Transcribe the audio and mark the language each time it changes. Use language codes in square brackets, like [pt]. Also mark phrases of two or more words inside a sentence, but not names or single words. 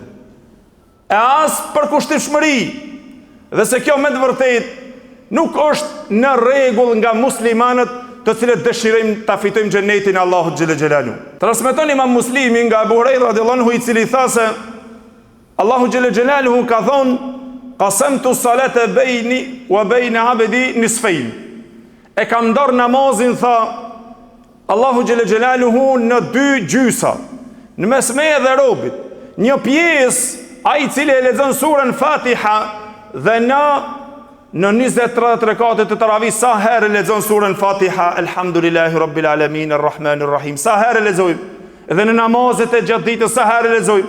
[sq] E as për kushtimshmëri, dhe se kjo me të vërtetë nuk është në rregull nga muslimanët të cilët dëshirojmë ta fitojmë xhenetin e Allahut [ar] جل جلاله. [sq] Transmeton Imam Muslimi nga Abu Huraira [ar] رضي الله عنه, [sq] i cili tha se Allahu [ar] جل جلاله [sq] ka thonë: [ar] "قسمت الصلاة بيني وبين عبدي نصفين." [sq] E kam ndar namazin, tha Allahu [ar] جل جلاله, [sq] në dy gjysa, në mes meje dhe robit. Një pjesë ai i cili e lexon surën Fatiha, dhe në 20-30 rekate të taravih sa herë lexon surën Fatiha, [ar] الحمد لله رب العالمين الرحمن الرحيم, [sq] sa herë lexojmë, dhe në namazet e gjatë ditës sa herë lexojmë.